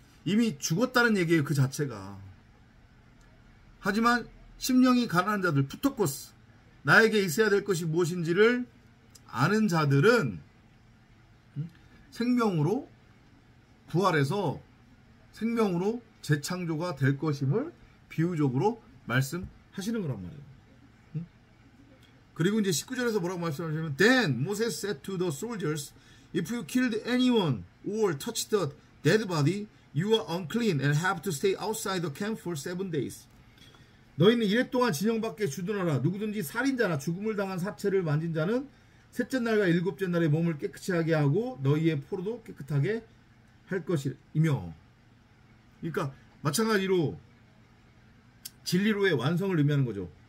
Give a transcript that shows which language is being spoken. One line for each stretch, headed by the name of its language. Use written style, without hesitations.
Korean: 이미 죽었다는 얘기예요. 그 자체가. 하지만 심령이 가난한 자들, 푸토코스, 나에게 있어야 될 것이 무엇인지를 아는 자들은 생명으로 부활해서 생명으로 재창조가 될 것임을 비유적으로 말씀하시는 거란 말이에요. 그리고 이제 19절에서 뭐라고 말씀하시냐면
English: Then Moses said to the soldiers, If you killed anyone or touched the dead body, you are unclean and have to stay outside the camp for 7 days.
Korean: 너희는 이래 동안 진영 밖에 주둔하라. 누구든지 살인자나 죽음을 당한 사체를 만진 자는 셋째 날과 일곱째 날에 몸을 깨끗이 하게 하고 너희의 포로도 깨끗하게 할 것이며. 그러니까 마찬가지로 진리로의 완성을 의미하는 거죠.